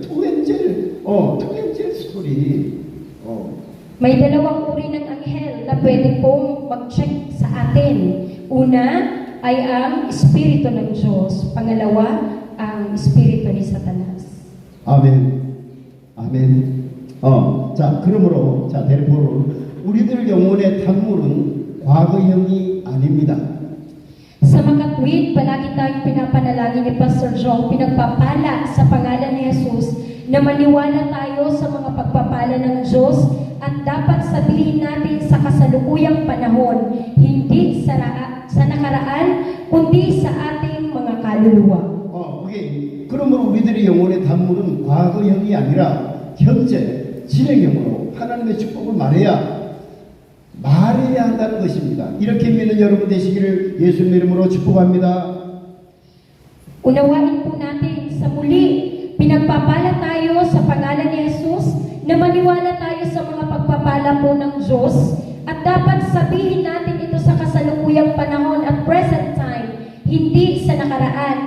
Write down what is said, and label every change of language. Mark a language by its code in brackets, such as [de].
[en] Two angel story. Oh. [tl] May dalawang uri ng anghel na pwede pong mag-check sa atin. Una ay ang Espiritu ng Diyos. Pangalawa, ang Espiritu ni Satanas. [ko] 아멘. 아멘. 그러므로, therefore, 우리들 영혼의 탐물은 과거형이 아닙니다. [tl] Sa makatwid, palagi tayong pinapanalangin ni Pastor Jong, pinagpapala sa pangalan ni Jesus na maniwala tayo sa mga pagpapala ng Diyos at dapat sabihin natin sa kasalukuyang panahon, hindi sa nakaraan, kundi sa ating mga kaluluwa. [ko] 그러므로 우리들의 영혼의 단물은 과거형이 아니라 현재 진행형으로 하나님의 축복을 말해야 한다는 것입니다. 이렇게 믿는 여러분 되시기를 예수님 이름으로 축복합니다. [tl] Unawain po natin sa muli, pinagpapala tayo sa pangalan ni Jesus na maniwala tayo sa mga pagpapala po ng Diyos at dapat sabihin natin ito sa kasalukuyang panahon at [en] present time, [tl] hindi sa nakaraan.